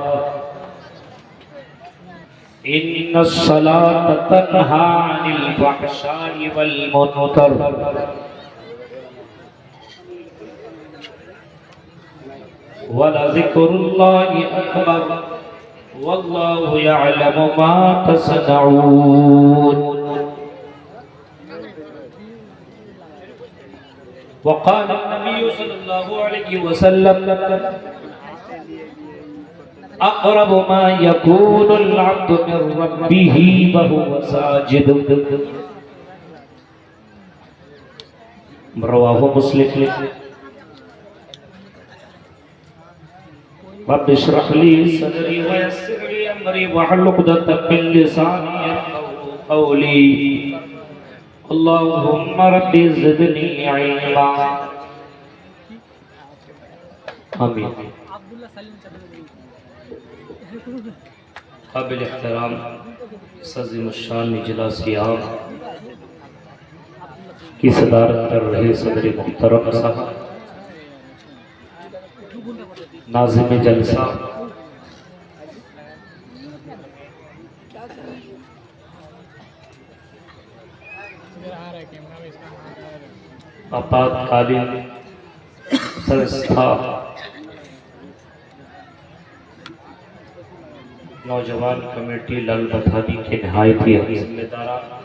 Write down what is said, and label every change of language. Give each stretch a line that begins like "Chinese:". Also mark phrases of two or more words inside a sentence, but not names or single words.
Arabic: إن الصلاة تنهى عن الفحشاء والمنكر ولذكر الله أكبر والله يعلم ما تصنعون وقال النبي صلى الله عليه وسلم أقرب ما يكون العبد من ربه وهو ساجد رواه مسلم رب اشرح لي صدري ويسر لي أمري واحلل عقدة من لساني يفقهوا قولي اللهم رب زدني علما آمين.
Urdu: قابل احترام سظیم الشان اجلاس عام کی صدارت کر رہے صدر محترم صاحب ناظم جلسہ آپاتکالین سنستھا نوجوان کمیٹی لال بتھانی کے نہایت ہی ذمہ دار